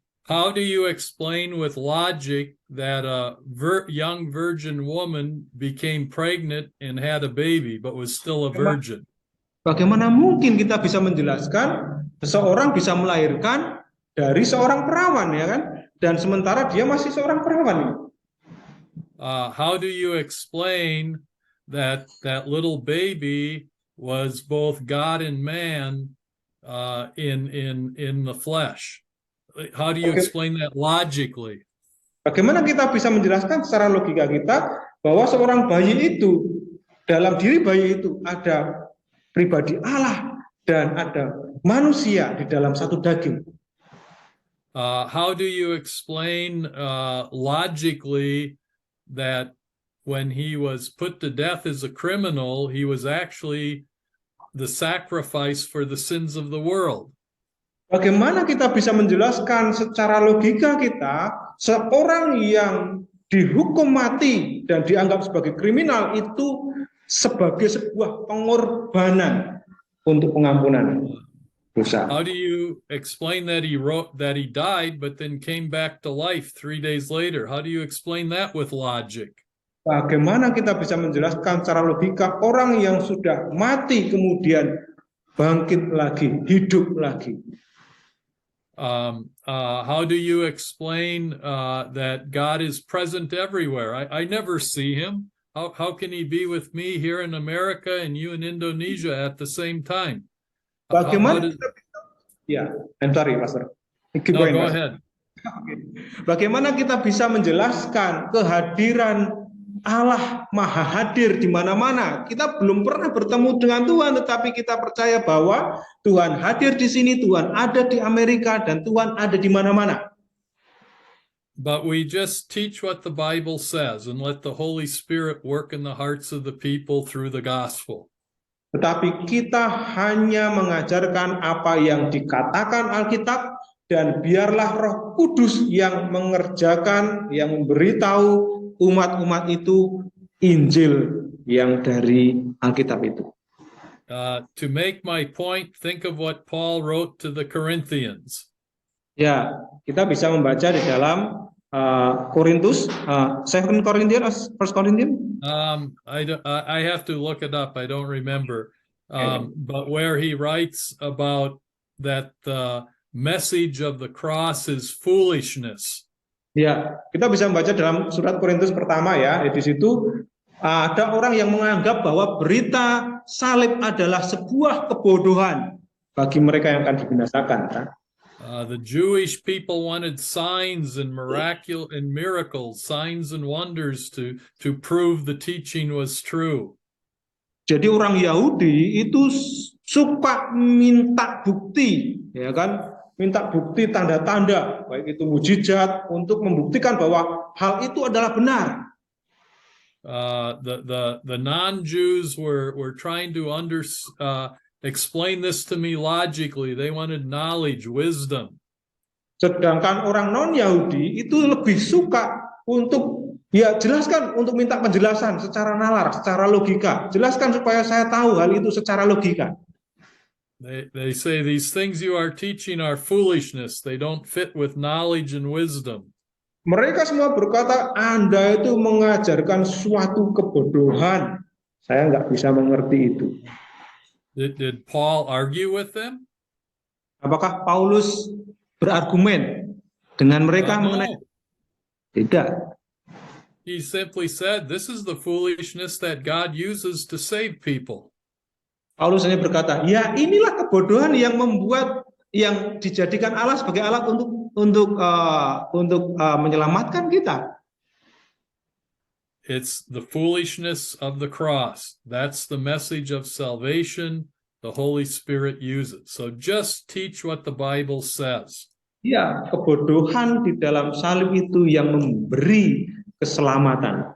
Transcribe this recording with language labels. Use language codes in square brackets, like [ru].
[en] How do you explain with logic that a young virgin woman became pregnant and had a baby but was still a virgin? [id] Bagaimana mungkin kita bisa menjelaskan seseorang bisa melahirkan dari seorang perawan, ya kan? Dan sementara dia masih seorang perawan. [en] How do you explain that little baby was both God and man in the flesh? How do you explain that logically? [id] Bagaimana kita bisa menjelaskan secara logika kita bahwa seorang bayi itu, dalam diri bayi itu ada pribadi Allah dan ada manusia di dalam satu daging? [en] How do you explain logically that when he was put to death as a criminal, he was actually the sacrifice for the sins of the world? [id] Bagaimana kita bisa menjelaskan secara logika kita seorang yang dihukum mati dan dianggap sebagai kriminal itu sebagai sebuah pengorbanan untuk pengampunan dosa? [en] How do you explain that he died but then came back to life 3 days later? How do you explain that with logic? [id] Bagaimana kita bisa menjelaskan secara logika orang yang sudah mati kemudian bangkit lagi, hidup lagi? [en] How do you explain that God is present everywhere? I never see him. How can he be with me here in America and you in Indonesia at the same time? [id] Bagaimana [en] I'm sorry, Pastor. No, go ahead. [id] Bagaimana kita bisa menjelaskan kehadiran Allah Maha Hadir di mana-mana? Kita belum pernah bertemu dengan Tuhan, tetapi kita percaya bahwa Tuhan hadir di sini, Tuhan ada di Amerika, dan Tuhan ada di mana-mana. [en] But we just teach what the Bible says and let the Holy Spirit work in the hearts of the people through the gospel. [id] Tetapi kita hanya mengajarkan apa yang dikatakan Alkitab, dan biarlah Roh Kudus yang mengerjakan, yang memberitahu umat-umat itu Injil yang dari Alkitab itu. [en] To make my point, think of what Paul wrote to the Corinthians. [id] Ya, kita bisa membaca di dalam Korintus, 2 Corinthians, 1 Corinthians. [en] I have to look it up. I don't remember. But where he writes about that the message of the cross is foolishness. [id] Ya, kita bisa membaca dalam surat Korintus pertama ya, di situ ada orang yang menganggap bahwa berita salib adalah sebuah kebodohan bagi mereka yang akan dibinasakan. Kan? [en] The Jewish people wanted signs and miracles, signs and wonders to prove the teaching was true. [id] Jadi orang Yahudi itu suka minta bukti, ya kan? Minta bukti tanda-tanda, baik itu mujizat untuk membuktikan bahwa hal itu adalah benar. [en] The non-Jews were trying to explain this to me logically. They wanted knowledge, wisdom. [id] Sedangkan orang non-Yahudi itu lebih suka untuk jelaskan, untuk minta penjelasan secara nalar, secara logika. Jelaskan supaya saya tahu hal itu secara logika. [en] They say these things you are teaching are foolishness. They don't fit with knowledge and wisdom. [id] Mereka semua berkata, Anda itu mengajarkan suatu kebodohan. Saya nggak bisa mengerti itu. [en] Did Paul argue with them? [id] Apakah Paulus berargumen dengan mereka mengenai? Tidak. [en] He simply said, this is the foolishness that God uses to save people. [id] Paulus hanya berkata, ya inilah kebodohan yang membuat, yang dijadikan Allah sebagai alat untuk menyelamatkan kita. [en] It's the foolishness of the cross. That's the message of salvation the Holy Spirit uses. So just teach what the Bible says. [id] Ya, kebodohan di dalam salib itu yang memberi keselamatan.